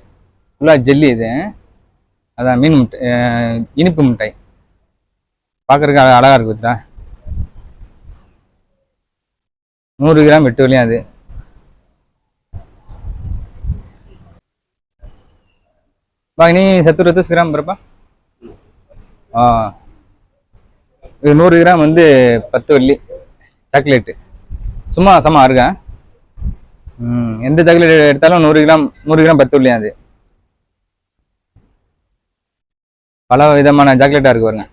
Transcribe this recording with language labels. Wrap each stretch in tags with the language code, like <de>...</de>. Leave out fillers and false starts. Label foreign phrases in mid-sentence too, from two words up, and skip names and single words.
<ta>ஃபுல்லாக ஜெல்லி. இது அதான் மீன் மிட்டாய், இனிப்பு மிட்டாய். பார்க்குறதுக்கு அழகாக இருக்கு. பார்த்தா 100 கிராம் 8 வெள்ளியும்.</ta> <ms>அது Bang, ini 100 gram berapa?</ms> <ta>இது 100 கிராம் வந்து 10 வெள்ளி சாக்லேட்டு. சும்மா சம இருக்கா? எந்த சாக்லேட் எடுத்தாலும் 100 கிராம் 10 வெள்ளி அது. பல விதமான சாக்லேட்டாக இருக்கு பாருங்க.</ta>